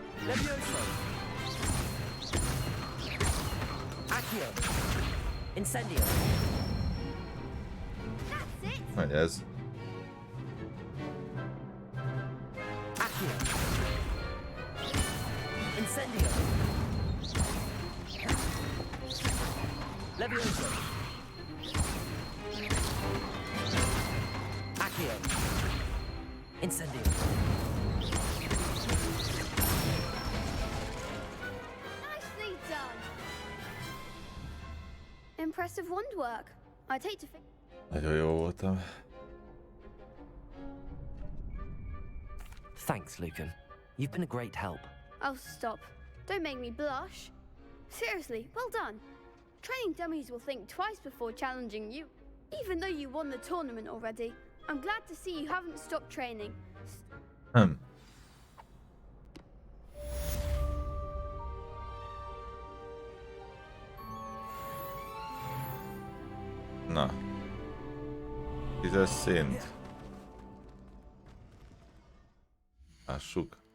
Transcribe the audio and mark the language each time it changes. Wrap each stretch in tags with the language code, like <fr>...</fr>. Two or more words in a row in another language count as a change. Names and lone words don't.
<hu>Levioso. Accio. Incendio. Megy ez. Accio. Incendio. Levioso. Accio. Incendio.</hu> <en>Nicely done. Impressive wand work. I'd hate to think.</en> <hu>Nagyon jó voltam.</hu> <en>Thanks, Lucan. You've been a great help. Oh, stop. Don't make me blush. Seriously, well done. Training dummies will think twice before challenging you. Even though you won the tournament already, I'm glad to see you haven't stopped training.</en> <hu>Na. 10-es szint. Lássuk.</hu>